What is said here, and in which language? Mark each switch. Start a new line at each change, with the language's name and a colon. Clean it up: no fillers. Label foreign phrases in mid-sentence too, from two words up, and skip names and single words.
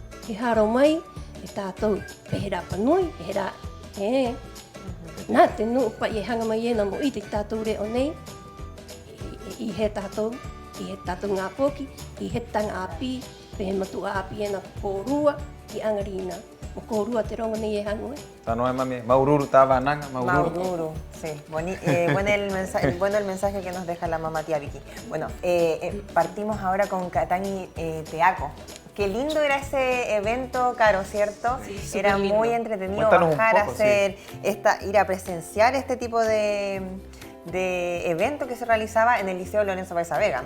Rapanui: e tātou, e he rapa nui, e he rā, nā te nuu pai e hanga mai ena mo i te tātou reo nei, i he tātou ngā pōki, i he tanga api, pe he matua api ena kōrua, i angarina. O kōrua te rongo nei e hangu e. Tanoe mami, maururu tava nanga, Maururu,
Spanish: sí. Bueno el mensaje que nos deja la mamá tía Vicky. Bueno, partimos ahora con Katani Teaco. Qué lindo era ese evento, Caro, ¿cierto? Sí, era lindo. muy entretenido Cuéntanos bajar un poco, a hacer, ir a presenciar este tipo de evento que se realizaba en el Liceo Lorenzo Baiza Vega.